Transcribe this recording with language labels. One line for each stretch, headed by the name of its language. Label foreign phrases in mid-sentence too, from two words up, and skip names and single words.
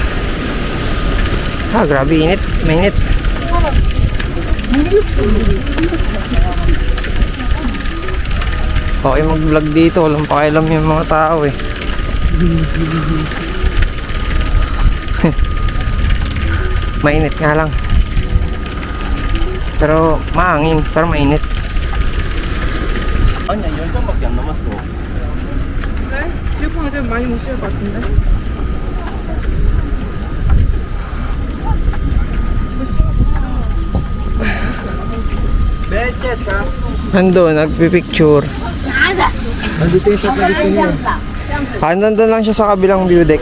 Filipino: Ah, grabe init. Mainit. Okay mag-vlog dito. Walang pakialam yung mga tao eh. Mainit nga lang. Pero mahangin. Pero mainit.
Korean: 아니야 10잔밖에 안 남았어. 그래? 지우펑 애들 많이 못 찍을 것 같은데?
Filipino: Nandun, nagpipicture. Nandito yung shot na gusto niya. Ah, nandun lang siya sa kabilang view deck.